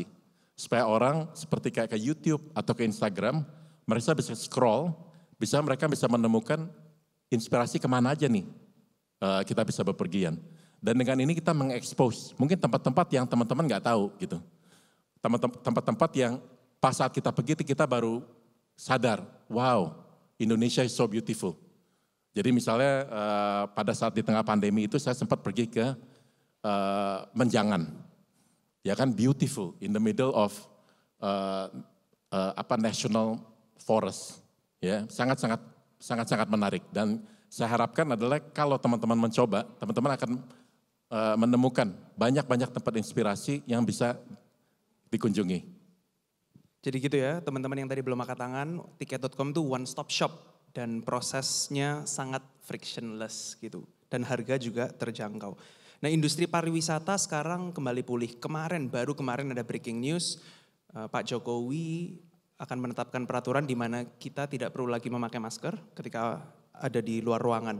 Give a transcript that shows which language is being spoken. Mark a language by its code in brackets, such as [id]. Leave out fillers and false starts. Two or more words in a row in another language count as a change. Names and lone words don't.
[id] Supaya orang seperti kayak ke YouTube atau ke Instagram, mereka bisa scroll, mereka bisa menemukan inspirasi kemana aja nih kita bisa bepergian. Dan dengan ini kita mengekspos mungkin tempat-tempat yang teman-teman nggak tahu gitu. Tempat-tempat yang pas saat kita pergi kita baru sadar, [en] wow Indonesia is so beautiful. [id] Jadi misalnya pada saat di tengah pandemi itu saya sempat pergi ke Menjangan. Ya kan [en] beautiful in the middle of national forest. [id] Ya, sangat menarik dan saya harapkan adalah kalau teman-teman mencoba, teman-teman akan menemukan banyak tempat inspirasi yang bisa dikunjungi. Jadi gitu ya teman-teman yang tadi belum angkat tangan, tiket.com tuh [en] one stop shop [id] dan prosesnya sangat frictionless gitu. Dan harga juga terjangkau. Nah industri pariwisata sekarang kembali pulih. Baru kemarin ada [en] breaking news, [id] Pak Jokowi akan menetapkan peraturan di mana kita tidak perlu lagi memakai masker ketika ada di luar ruangan.